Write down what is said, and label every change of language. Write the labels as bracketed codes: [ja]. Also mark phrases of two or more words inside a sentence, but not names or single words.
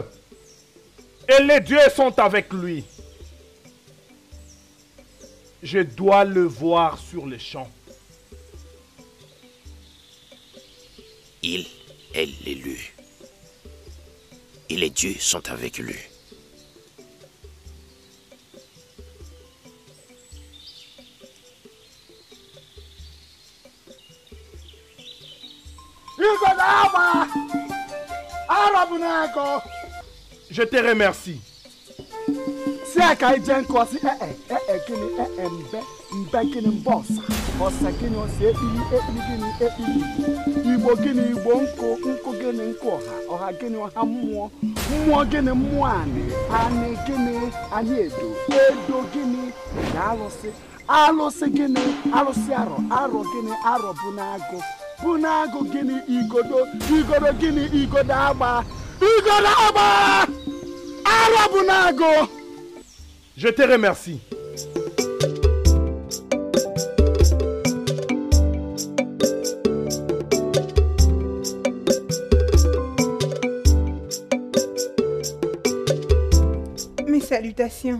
[fr] Et les dieux sont avec lui. Je dois le voir sur les champs. Il est l'élu. Et les dieux sont avec lui. [ig] Igwe na-agba arabụ na-ego [fr] Je te remercie. [ig] si aka ije nkụ si gịnị mbe gịnị mbe ọsa gịnị ọsa ekpili gịnị ekpili igbo gịnị igbo nkụ gịnị nkụ ọha gịnị ọha mmụọ gịnị mmụọ anị gịnị anyị edo gịnị na alụsị gịnị alụsị arọ gịnị arọ bụ n'agụ gịnị igodo gịnị igodo agba arọ bụ n'agụ. [fr] Je te remercie. Mes salutations.